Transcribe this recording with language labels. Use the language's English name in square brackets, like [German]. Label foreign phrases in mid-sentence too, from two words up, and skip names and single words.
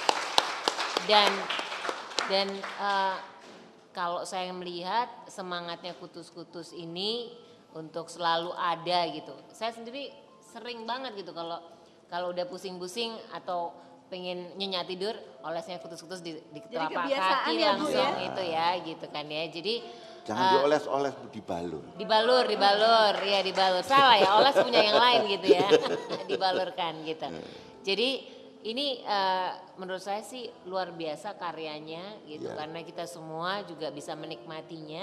[Indonesian] Dan kalau saya melihat semangatnya kutus-kutus ini untuk selalu ada gitu. Saya sendiri sering banget gitu kalau udah pusing-pusing atau pengen nyenyak tidur, olesnya kutus-kutus di telapak kaki ya, langsung itu ya gitu kan ya. Jadi jangan dioles-oles, dibalur. Dibalur, ya dibalur. Salah ya, oles punya yang lain gitu ya. Dibalurkan gitu. Jadi ini menurut saya sih luar biasa karyanya gitu karena kita semua juga bisa menikmatinya.